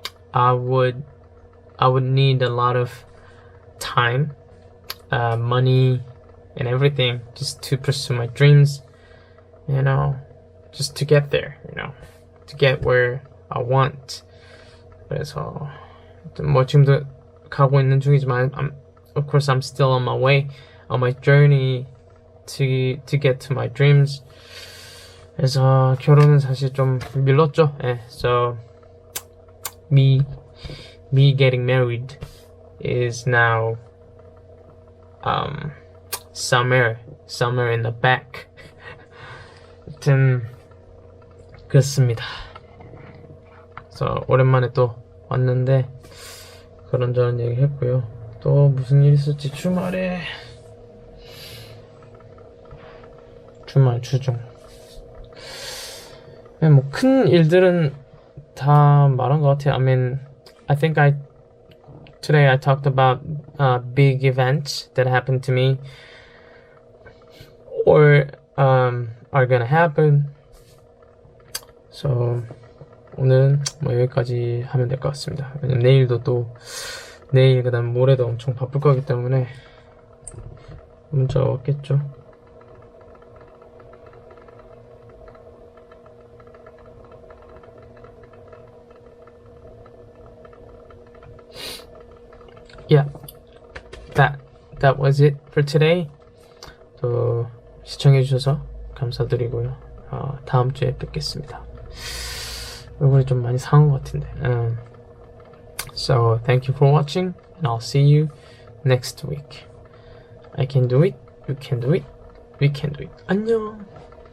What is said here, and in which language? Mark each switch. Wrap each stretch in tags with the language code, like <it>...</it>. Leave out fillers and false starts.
<en>I would need a lot of time, money, and everything just to pursue my dreams, just to get there, to get where I want.</en> <ko>그래서 뭐 지금도 가고 있는 중이지만</ko> <en>of course I'm still on my way, on my journey to get to my dreams.</en> <ko>그래서 결혼은 사실 좀 밀렸죠.</ko> <en>So me getting married is now somewhere in the back.</en> <ko>하여튼 그렇습니다. 그래서 오랜만에 또 왔는데 그런저런 얘기 했고요. 또 무슨 일 있을지 주말 주중 뭐 큰 일들은 다 말한 것 같아요.</ko> <en>I mean, I think today I talked about big events that happened to me or are gonna happen.</en> <ko>So 오늘은 뭐 여기까지 하면 될 것 같습니다. 왜냐면 내일 그다음 모레도 엄청 바쁠 거기 때문에 문자가 왔겠죠.</ko> <en>Yeah, that was it for today.</en> <ko>또 시청해주셔서 감사드리고요. 다음 주에 뵙겠습니다. 얼굴이 좀 많이 상한 것 같은데.</ko> <en>So thank you for watching, and I'll see you next week. I can do it, you can do it, we can do it. 안녕.</en>